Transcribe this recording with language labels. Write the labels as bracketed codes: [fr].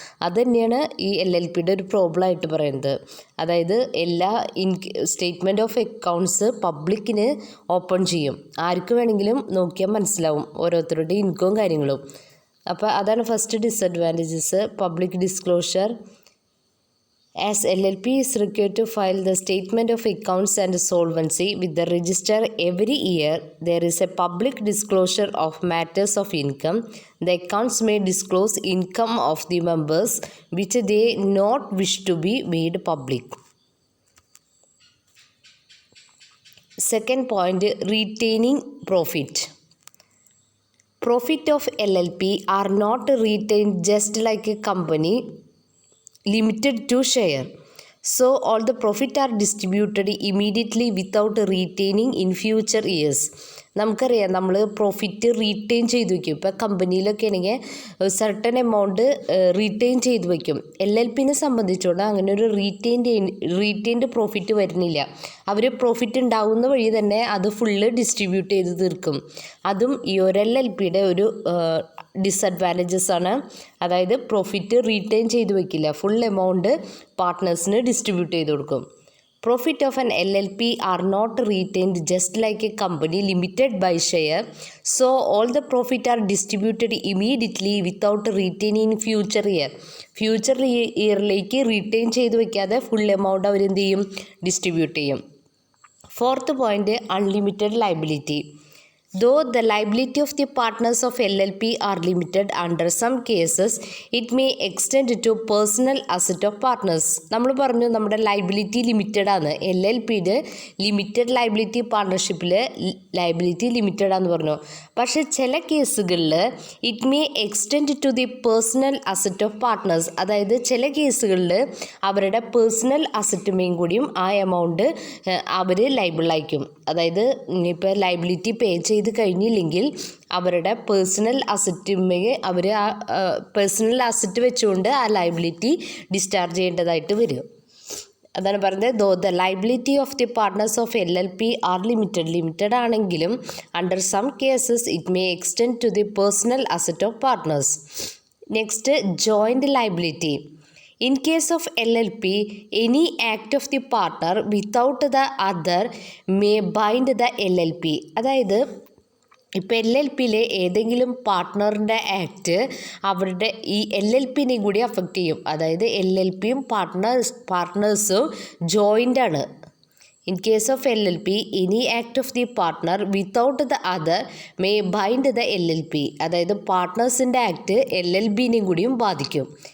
[ml] അത് തന്നെയാണ് ഈ LLPയുടെ ഒരു പ്രോബ്ലം ആയിട്ട് പറയുന്നത്. അതായത് എല്ലാ സ്റ്റേറ്റ്മെൻറ്റ് ഓഫ് അക്കൗണ്ട്സ് പബ്ലിക്കിന് ഓപ്പൺ ചെയ്യും. ആർക്ക് വേണമെങ്കിലും നോക്കിയാൽ മനസ്സിലാവും ഓരോരുത്തരുടെ ഇൻകവും കാര്യങ്ങളും. അപ്പോൾ അതാണ് first disadvantages, public disclosure. [en] As LLP is required to file the statement of accounts and solvency with the register every year, there is a public disclosure of matters of income. The accounts may disclose income of the members which they not wish to be made public. Second point, retaining profit. Profit of LLP are not retained just like a company limited to share. So all the profit are distributed immediately without retaining in future years. [ml] നമുക്കറിയാം നമ്മൾ profit retain ചെയ്ത് വയ്ക്കും. ഇപ്പോൾ കമ്പനിയിലൊക്കെ ആണെങ്കിൽ certain amount retain ചെയ്ത് വയ്ക്കും. LLPനെ സംബന്ധിച്ചോളം അങ്ങനെ ഒരു റീറ്റെയിൻഡ് പ്രോഫിറ്റ് വരുന്നില്ല. അവർ പ്രോഫിറ്റ് ഉണ്ടാകുന്ന വഴി തന്നെ അത് ഫുള്ള് ഡിസ്ട്രിബ്യൂട്ട് ചെയ്ത് തീർക്കും. അതും ഈ ഒരു LLPയുടെ ഒരു ഡിസഡ്വാൻറ്റേജസ് ആണ്. അതായത് പ്രോഫിറ്റ് റീറ്റെയിൻ ചെയ്ത് വയ്ക്കില്ല, ഫുൾ എമൗണ്ട് പാർട്ട്നേഴ്സിന് ഡിസ്ട്രിബ്യൂട്ട് ചെയ്ത് കൊടുക്കും. [en] Profit of an LLP are not retained just like a company limited by share. So all the profit are distributed immediately without retaining in future year. [ml] Future ഇയറിലേക്ക് retain ചെയ്ത് വയ്ക്കാതെ full amount അവരെന്ത് ചെയ്യും, distribute ചെയ്യും. Fourth point, unlimited liability. [en] Though the liability of the partners of LLP are limited, under some cases it may extend to personal asset of partners. [ml] നമ്മൾ പറഞ്ഞു നമ്മുടെ liability limited ആണ്. LLPയുടെ limited liability പാർട്ണർഷിപ്പിൽ liability limited ആണെന്ന് പറഞ്ഞു. പക്ഷേ ചില കേസുകളിൽ [en] It may extend to the personal asset of partners. [ml] അതായത് ചില കേസുകളിൽ അവരുടെ പേഴ്സണൽ അസറ്റുമേയും കൂടിയും ആ എമൗണ്ട് അവർ ലൈബിളായിരിക്കും. അതായത് ഇപ്പോൾ ലൈബിലിറ്റി പേ ചെയ്ത് കഴിഞ്ഞില്ലെങ്കിൽ അവരുടെ പേഴ്സണൽ അസറ്റുമേ അവർ ആ പേഴ്സണൽ അസറ്റ് വെച്ചുകൊണ്ട് ആ ലൈബിലിറ്റി ഡിസ്ചാർജ് ചെയ്യേണ്ടതായിട്ട് വരും. അതാണ് പറയുന്നത് [en] though the liability of the partners of LLP are limited [ml] ആണെങ്കിലും [en] Under some cases it may extend to the personal asset of partners. Next joint liability. In case of LLP, any act of the partner without the other may bind the LLP. [ml] അതായത് ഇപ്പോൾ LLPയിലെ ഏതെങ്കിലും പാർട്ട്ണറിൻ്റെ act അവരുടെ ഈ LLPനെ കൂടി affect ചെയ്യും. അതായത് LLPയും പാർട്ട്നേഴ്സും joint ആണ്. [en] In case of LLP, any act of the partner without the other may bind the LLP. [ml] അതായത് പാർട്ട്നേഴ്സിൻ്റെ ആക്ട് LLPനെയും കൂടിയും ബാധിക്കും.